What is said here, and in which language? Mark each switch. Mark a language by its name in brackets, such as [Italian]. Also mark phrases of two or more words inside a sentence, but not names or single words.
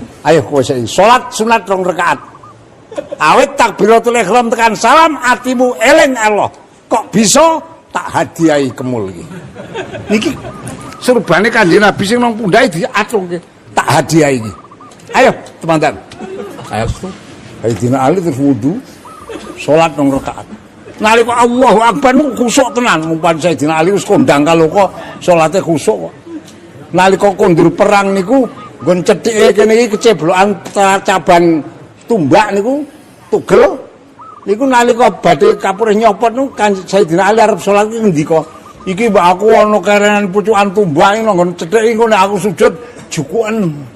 [Javanese] Ayo kowe saiki salat sunat 2 rakaat. Awit takbiratul ihram tekan salam atimu eling Allah. Kok bisa tak hadiahi kemul iki. Niki surbane Kanjeng Nabi sing nang pundhake diaturke. Tak hadiahi iki. Ayo teman-teman. Ayo Sayyidina Ali terus wudu salat 2 rakaat. Nalika [Arabic] الله أكبر [Javanese] khusuk tenan umpan Sayyidina Ali wis kondang kaloka salate khusuk kok. Nalika kondur perang niku nggon cethike kene iki keceblokan caban tumbak niku tugel niku nalika badhe kapurih nyopot niku Sayyidina Ali arep salat iki ngendika iki mbak aku ana kerenan pucukan tumbak nggon cethike engko nek aku sujud jukuken